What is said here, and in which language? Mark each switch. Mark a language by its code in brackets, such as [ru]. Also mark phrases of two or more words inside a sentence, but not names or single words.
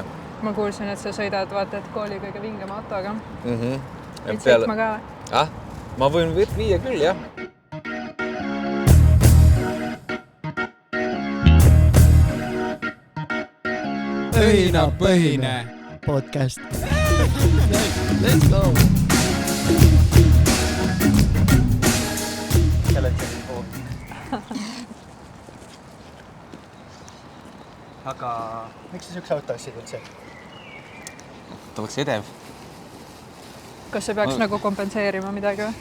[et] Ma kuulsin, et sa sõidad vaata, et kooli kõige vingema autoga. Et Peale... sõitma ka või? Ma võin viia küll, jah. Õhinapõhine podcast. [en] Let's go! [et] Aga miks sa siukse auto ostsid üldse? Ta oleks edev. Kas see peaks nagu kompenseerima midagi või?